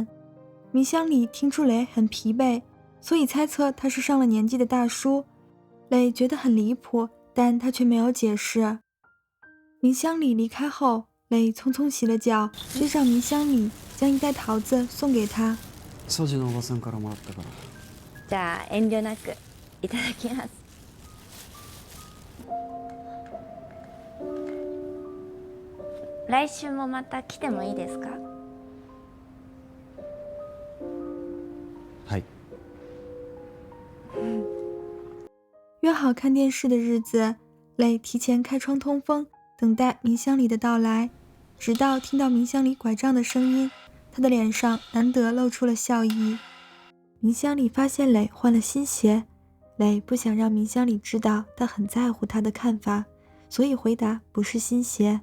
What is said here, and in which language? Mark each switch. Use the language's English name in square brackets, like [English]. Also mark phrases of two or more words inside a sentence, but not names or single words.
[Chinese] 冥想里听出磊很疲惫，所以猜测他是上了年纪的大叔。磊觉得很离谱，但他却没有解释。冥想里离开后，磊匆匆洗了脚，追上冥想里，将一袋桃子送给他。 [Japanese] 掃除のおばさんからもらったから。じゃあ遠慮なくいただきます。来週もまた来てもいいですか？はい。 [Chinese] 约好看电视的日子，磊提前开窗通风，等待冥想里的到来，直到听到冥想里拐杖的声音，他的脸上难得露出了笑意。冥想里发现磊换了新鞋，磊不想让冥想里知道他很在乎他的看法，所以回答不是新鞋。